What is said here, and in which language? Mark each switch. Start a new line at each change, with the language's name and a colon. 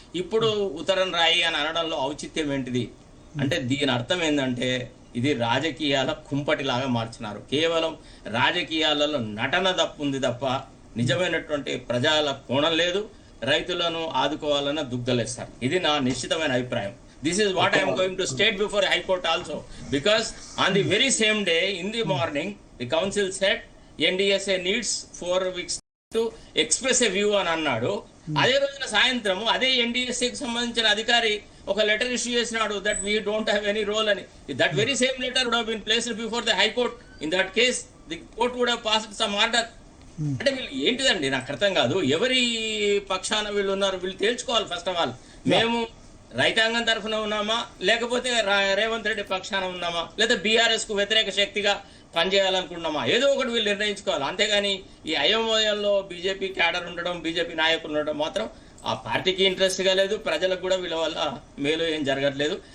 Telugu: ఇప్పుడు ఉత్తరం రాయి అని అనడంలో ఔచిత్యం ఏంటిది? అంటే దీని అర్థం ఏంటంటే ఇది రాజకీయాల కుంపటిలాగా మార్చినారు. కేవలం రాజకీయాలలో నటన తప్పుంది తప్ప నిజమైనటువంటి ప్రజల కోణం లేదు. రైతులను ఆదుకోవాలన్న దుగ్ధలేస్తారు. ఇది నా నిశ్చితమైన అభిప్రాయం.
English: This is what I am going to state before High Court also, because on the very same day in the morning the council said NDSA needs 4 weeks to express a view
Telugu: అని అన్నాడు. అదే రోజున సాయంత్రం అదే ఎన్డీఎస్ఏకి సంబంధించిన అధికారి ఒక letter issue చేసినాడు
English: that we don't have any role
Telugu: అని.
English: That very same letter would have been placed before the High Court. In that case the court would have passed some order.
Telugu: అంటే వీళ్ళు ఏంటిదండి నాకు అర్థం కాదు. ఎవరి పక్షాన వీళ్ళు ఉన్నారు వీళ్ళు తేల్చుకోవాలి. ఫస్ట్ ఆఫ్ ఆల్ మేము రైతాంగం తరఫున ఉన్నామా, లేకపోతే రేవంత్ రెడ్డి పక్షాన ఉన్నామా, లేదా బీఆర్ఎస్ కు వ్యతిరేక శక్తిగా పనిచేయాలనుకుంటున్నామా, ఏదో ఒకటి వీళ్ళు నిర్ణయించుకోవాలి. అంతేగాని ఈ అయోమయంలో బీజేపీ క్యాడర్ ఉండడం, బీజేపీ నాయకులు ఉండడం మాత్రం ఆ పార్టీకి ఇంట్రెస్ట్ గా లేదు, ప్రజలకు కూడా వీళ్ళ వల్ల మేలు ఏం జరగట్లేదు.